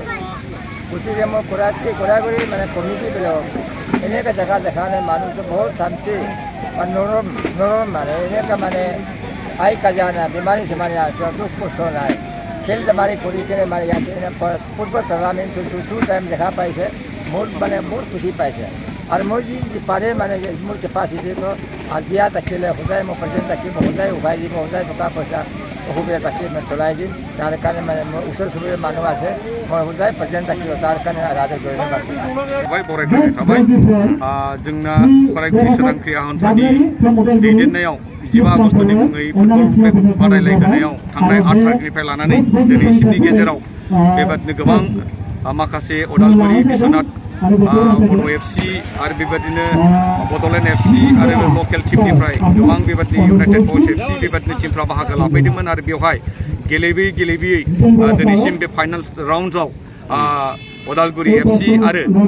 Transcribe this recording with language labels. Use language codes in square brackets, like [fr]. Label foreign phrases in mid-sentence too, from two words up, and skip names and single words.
[as] গতিকে মই ঘূৰা কৰি মানে কমিটিবিলাক এনেকুৱা জেগা দেখা নাই, মানুহটো বহুত শান্তি মানে নৰম মানে এনেকুৱা মানে আই কাজা নাই, বেমাৰী চেমাৰী আছে, দুখ কষ্ট নাই, খেল ধেমালি কৰি কিনে মানে ইয়াতে ফুটবল টুৰ্ণামেণ্টটো 2 টাইম দেখা পাইছে, বহুত খুচি পাইছে। আৰু মই যি পাৰে মানে মোৰ কেপাচিটিটো দিয়া থাকিলে সদায় মই প্ৰেজেণ্ট থাকিব, সদায় উভাই দিব, সদায় টকা পইচা অসুবিধা থাকি মই চলাই দিম। তাৰ কাৰণে মানে মোৰ ওচৰ চুবুৰীয়া মানুহ আছে, মই সদায় প্ৰেজেণ্ট থাকিব, তাৰ কাৰণে ৰাজক ধন্যবাদ। [brx] बरायग्रोनाय थाबाय जोंना खराइगुरि सोरांख्रि आहन्थानि दैदेननायाव 15 आगस्तनि मुङै फुटबल बादायलायहोनायाव थांनाय 8 तारिखनिफ्राय लानानै दिनैसिमनि गेजेराव बेबादिनो गोबां माखासे उदालगुरि बिश्वनाथ बड' एफसि आरो बेबादिनो बड'लेण्ड एफसि आरो लकेल टीमनिफ्राय गोबां बेबादिनो इउनाइटेड बयस एफसि बेबादिनो टीमफ्रा बाहागो लाफैदोंमोन आरो बेवहाय गेलेबोयै दिनैसिम बे [en] final round [brx] उदालगुरि एफसि आरो